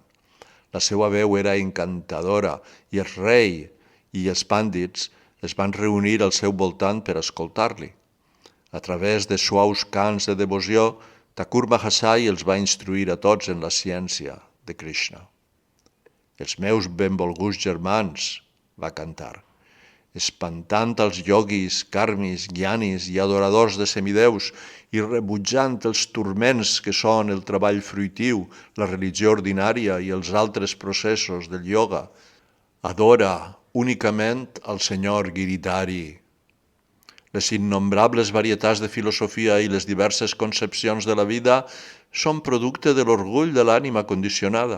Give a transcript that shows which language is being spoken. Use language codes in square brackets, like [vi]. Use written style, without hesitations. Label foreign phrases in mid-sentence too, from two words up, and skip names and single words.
[ca] La seva veu era encantadora i el rei i els pàndits es van reunir al seu voltant per escoltar-li. A través de suaus cants de devoció, Thakur Mahasai els va instruir a tots en la ciència de Krishna. «Els meus benvolguts germans», va cantar, espantant els yogis, karmis, gyanis i adoradors de semideus i rebutjant els turments que són el treball fruitiu, la religió ordinària i els altres processos del yoga. Adora únicament al senyor Giridhari. Les innombrables varietats de filosofia i les diverses concepcions de la vida són producte de l'orgull de l'ànima condicionada.